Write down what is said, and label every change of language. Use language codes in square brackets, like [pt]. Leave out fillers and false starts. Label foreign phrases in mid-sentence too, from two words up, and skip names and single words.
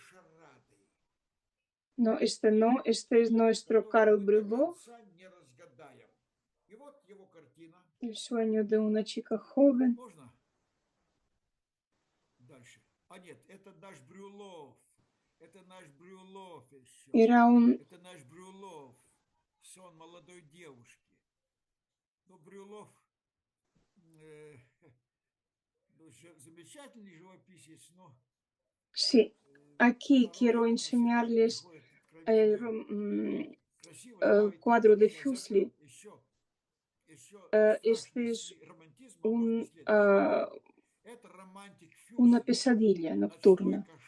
[es] No, este es nuestro Karl Brюлов. El sueño de una chica joven. Era un [ru] сон молодой девушки. Ну, Брюлов замечательный живописец, но... [es] Sí, aquí quiero enseñarles el cuadro de Fuseli. Este es una pesadilla nocturna.